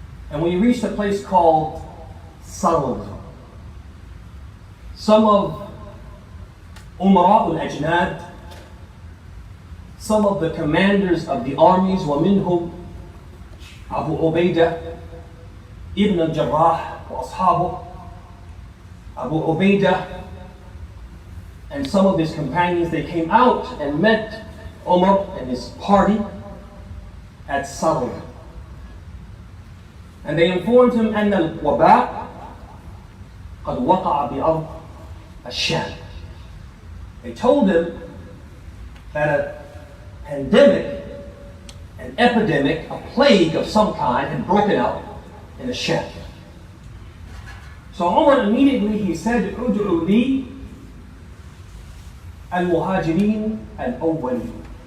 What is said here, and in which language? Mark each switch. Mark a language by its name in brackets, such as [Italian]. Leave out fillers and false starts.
[English] And when you reached a place called Sarwad, some of [Arabic] Umara al-Ajnad, [English] some of the commanders of the armies, [Arabic] وَمِنْهُمْ [English] Abu Ubaidah ibn al-Jarrah [Arabic] wa ashabuh, [English] Abu Ubaidah and some of his companions, they came out and met Umar and his party at Sarwad. And they informed him [Arabic] أن الوباء قد وقع بأرض الشام. [English] They told him that a pandemic, an epidemic, a plague of some kind had broken out in the Sham. So Umar immediately he said, [Arabic] "Ud'u li al-muhajirin al-awwalin."